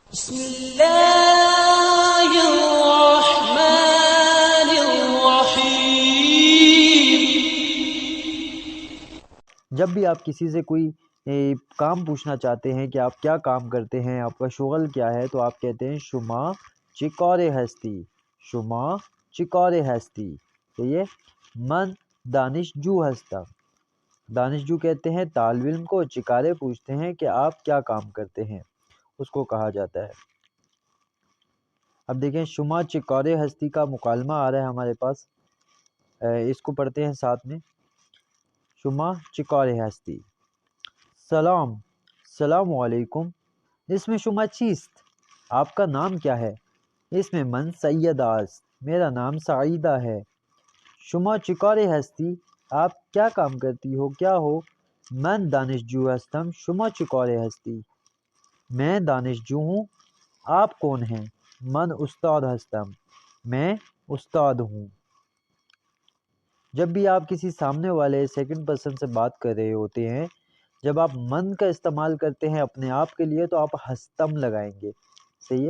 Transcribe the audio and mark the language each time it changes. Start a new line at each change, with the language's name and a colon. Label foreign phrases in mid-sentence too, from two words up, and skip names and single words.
Arabic: بسم اللہ الرحمن الرحیم۔
Urdu: جب بھی آپ کسی سے کوئی کام پوچھنا چاہتے ہیں کہ آپ کیا کام کرتے ہیں، آپ کا شغل کیا ہے، تو آپ کہتے ہیں
Persian: شما چکار ہستی، شما چکار ہستی۔
Urdu: صحیح ہے،
Persian: من دانشجو ہستا،
Urdu: دانشجو کہتے ہیں طالب علم کو، چکارے پوچھتے ہیں کہ آپ کیا کام کرتے ہیں، اس کو کہا جاتا ہے۔ اب دیکھیں
Persian: شما چکار ہستی
Urdu: کا مکالمہ آ رہا ہے ہمارے پاس، اس کو پڑھتے ہیں ساتھ میں۔
Persian: شما چکار ہستی، سلام،
Arabic: السلام علیکم،
Urdu: اس میں
Persian: شما چیست،
Urdu: آپ کا نام کیا ہے، اس میں
Persian: من سید است،
Urdu: میرا نام سعیدہ ہے۔
Persian: شما چکار ہستی،
Urdu: آپ کیا کام کرتی ہو، کیا ہو،
Persian: من دانشجو ہستم، شما چکار ہستی،
Urdu: میں دانشجو ہوں، آپ کون ہیں،
Persian: من استاد ہستم،
Urdu: میں استاد ہوں۔ جب بھی آپ کسی سامنے والے
English: second person
Urdu: سے بات کر رہے ہوتے ہیں، جب آپ من کا استعمال کرتے ہیں اپنے آپ کے لیے تو آپ ہستم لگائیں گے، صحیح ہے۔